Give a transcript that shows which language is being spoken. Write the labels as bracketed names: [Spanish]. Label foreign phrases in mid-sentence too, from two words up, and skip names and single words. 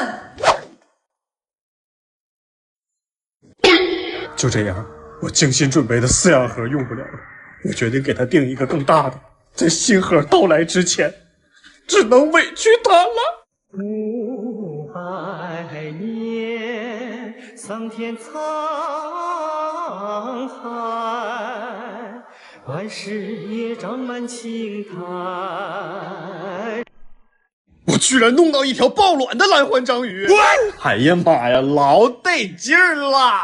[Chinese] 就這樣，我精心準備的飼養盒用不了了，我決定給它訂一個更大的，在新盒到來之前，只能委屈它了。500年，桑田滄海，萬事也長滿青苔。我居然弄到一條抱卵的藍環章魚！哎呀媽呀，老得勁兒了！